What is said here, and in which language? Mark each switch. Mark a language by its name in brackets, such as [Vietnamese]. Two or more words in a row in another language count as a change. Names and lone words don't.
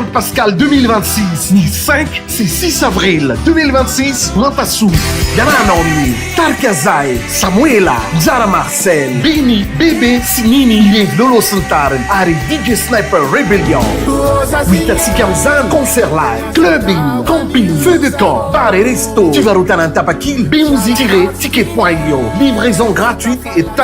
[Malagasy] Pascal 2026 ny 5 sy 6 avril 2026 Mantasoa iananao amin'ny Tarkazay Samuela Zara Marcel Beni Bebe sy Nini Lievy Lolo sy ny tariny ary DJ Sniper Rebellion hitatsika amin'izany [French] concert live clubbing camping feu de camp bar et resto [Malagasy] fivarotana ny tapakily bemusique-ticket.io [French] livraison gratuite et